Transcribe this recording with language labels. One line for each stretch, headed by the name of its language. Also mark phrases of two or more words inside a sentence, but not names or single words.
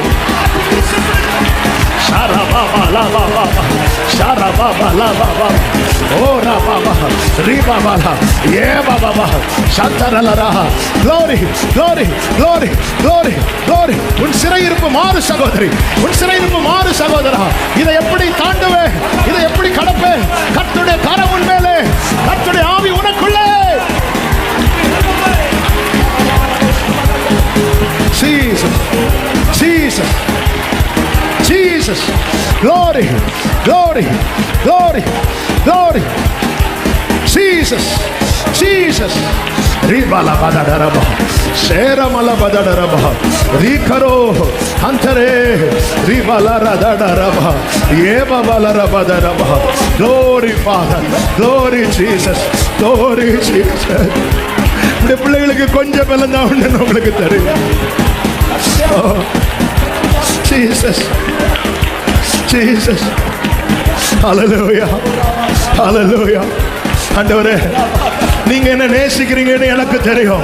English: ஷரபாபா லாபாபா ஷரபாபா லாபாபா ஓரா பாபா ரீபாபா ஏ பாபா சந்தரலரா. glory glory glory glory glory.
Tamil: உன் சிறையிருப்பு மாறு சகோதரி, உன் சிறையிருப்பு மாறு சகோதரா. இதை எப்படி தாண்டுவே, இதை எப்படி கடப்பே? கர்த்தருடைய கரம் உன் மேலே, கர்த்தருடைய ஆவி உனக்குள்ளே.
English: Jesus Jesus Jesus. glory glory glory glory. Jesus Jesus. Ribala badadaraba sheramala badadaraba rikaro antare ribala radadaraba yeba balara badaraba. glory Father, glory Jesus, glory Jesus.
Tamil: இந்த பிள்ளைகளுக்கு கொஞ்சம் பலம் தான் உண்டு உங்களுக்கு தெரியும்.
English: Jesus Jesus. hallelujah hallelujah.
Tamil: ஆண்டவரே, நீங்க என்ன நேசிக்கிறீங்கன்னு எனக்கு தெரியும்.